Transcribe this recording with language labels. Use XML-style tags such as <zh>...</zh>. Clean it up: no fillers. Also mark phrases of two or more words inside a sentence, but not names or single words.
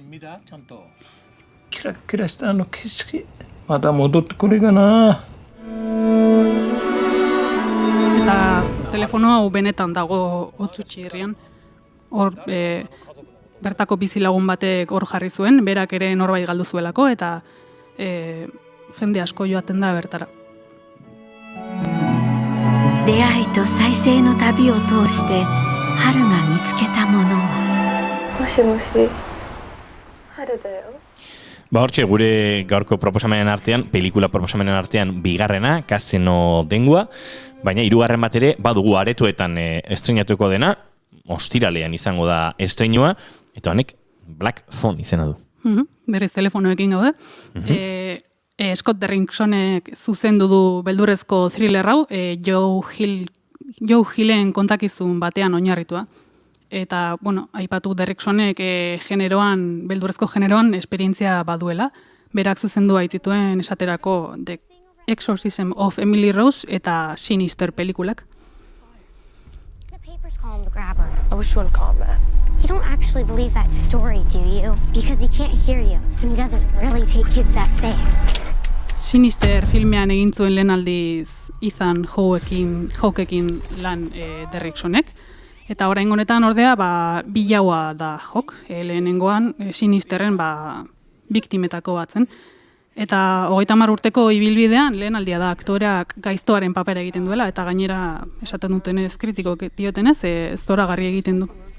<eu>Eta telefono hau benetan dago Otzutxi herrian. Hor bertako bizilagun batek hor jarri zuen, berak ere norbait galdu zuelako, eta jende asko joaten da bertara.</eu> <ja>出会いと再生の旅を通して春が見つけたものはもしもし春だよ</ja> <eu>Hortxe, gure gaurko proposamenen artean, pelikula proposamenen artean bigarrena, Casino Dengua, baina hirugarren bat ere badugu aretoetan estreinatuko dena, ostiralean izango da estreinua, eta honek Black Phone izena du. Berez telefonoekin gaude. Scott Derricksonek zuzendu du beldurrezko thriller hau, Joe Hillen kontakizun batean oinarritua. Eta, aipatu Derricksonek beldurrezko generoan esperientzia baduela. Berak zuzendu baitzituen esaterako The Exorcism of Emily Rose eta Sinister pelikulak.</eu> <en>Which one called that? You don't actually believe that story, do you? Because he can't hear you, and he doesn't really take kids that safe.</en> <eu>Sinister filmean egin zuen lehen aldiz Ethan Hawkeekin lan Derricksonek. Eta orain honetan ordea, bilaua da Hawke, lehenengoan Sinisterren biktimetako batzen. Eta 30 urteko ibilbidean lehen aldia da aktoreak gaiztoaren papera egiten duela, eta gainera esaten dutenez, kritikok diotenez, zoragarri egiten du.</eu>